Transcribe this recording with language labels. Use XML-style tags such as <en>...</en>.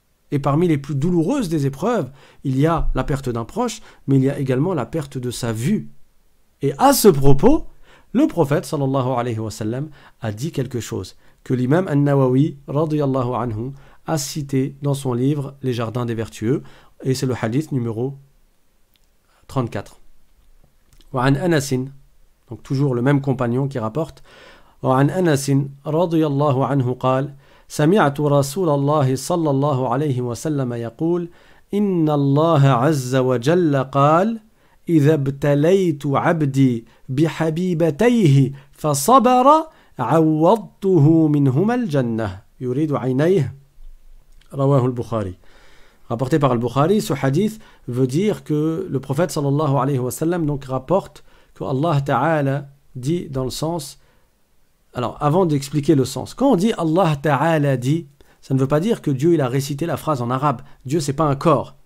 <fr>Et parmi les plus douloureuses des épreuves, il y a la perte d'un proche, mais il y a également la perte de sa vue. Et à ce propos, le prophète sallallahu alayhi wa sallam a dit quelque chose que l'imam An-Nawawi radiyallahu anhu a cité dans son livre Les Jardins des Vertueux, et c'est le hadith numéro 34.</fr> <ar>وعن أنس,</ar> <fr>donc toujours le même compagnon qui rapporte,</fr> <ar>وعن أنس رضي الله عنه قال سمعت رسول الله صلى الله عليه وسلم يقول إن الله عز وجل قال إذا ابتليت عبدي بحبيبتيه فصبر عوضته منهما الجنة يريد عينيه رواه البخاري.</ar> <fr>Rapporté par Al-Bukhari, ce hadith veut dire que le prophète sallallahu alayhi wa sallam donc rapporte que Allah Ta'ala dit dans le sens. Alors avant d'expliquer le sens, quand on dit Allah Ta'ala dit, ça ne veut pas dire que Dieu il a récité la phrase en arabe. Dieu c'est pas un corps.</fr>